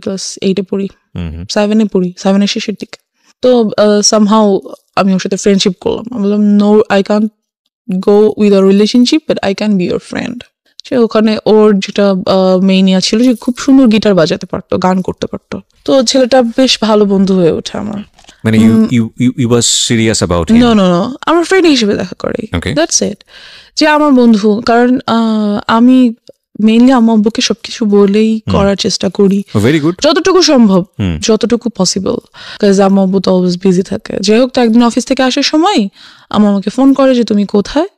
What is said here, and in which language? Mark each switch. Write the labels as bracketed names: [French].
[Bangla] Class 8-এ পড়ি, 7-এ পড়ি, 7-এর শেষের দিকে। তো সামহাউ আমি ওর সাথে ফ্রেন্ডশিপ করলাম। আমি বললাম, [English] No, I can't go with a relationship, but I can be your friend. [Bangla] সে ওখানে ওর যেটা মেইনিয়া ছিল, যে খুব সুন্দর গিটার বাজাতে পারতো, গান করতে পারতো। তো ছেলেটা বেশ ভালো বন্ধু হয়ে ওঠে আমার। মানে [English] you was serious about him? [Bangla] No, আমার ফ্রেন্ড হিসেবে দেখা করে, [English] That's it. [Bangla] যে আমার বন্ধু, কারণ আমি মেইনলি আম্মু আব্বুকে সবকিছু বলেই করার চেষ্টা করি, ভেরি গুড। যতটুকু সম্ভব, যতটুকু পসিবল, কাজ আম্মু আব্বু তো অলওয়েজ বিজি থাকে। যাই হোক, তো একদিন অফিস থেকে আসার সময় আম্মু আমাকে ফোন করে যে তুমি কোথায়।